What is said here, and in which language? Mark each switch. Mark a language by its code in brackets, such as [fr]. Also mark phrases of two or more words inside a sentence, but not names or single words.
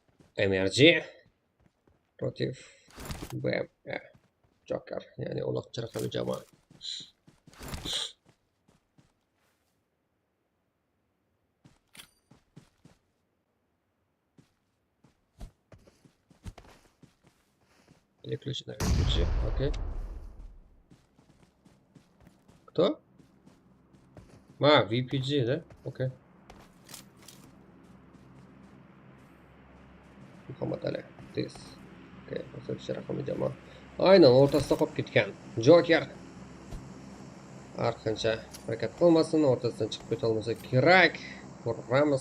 [uz] MRG против BM Joker, ya'ni uloqchi raqamli jamoa. [ru] Переключено VPG, окей. Кто? VPG, да? Окей. [uz] Muhammad Ali. Tez. Okey, o'sha raqamli jamoa. Aynan o'rtasida qolib ketgan. Joker. Har qancha harakat qilmasin, o'rtasidan chiqib keta olmasa kerak. Ko'ramiz.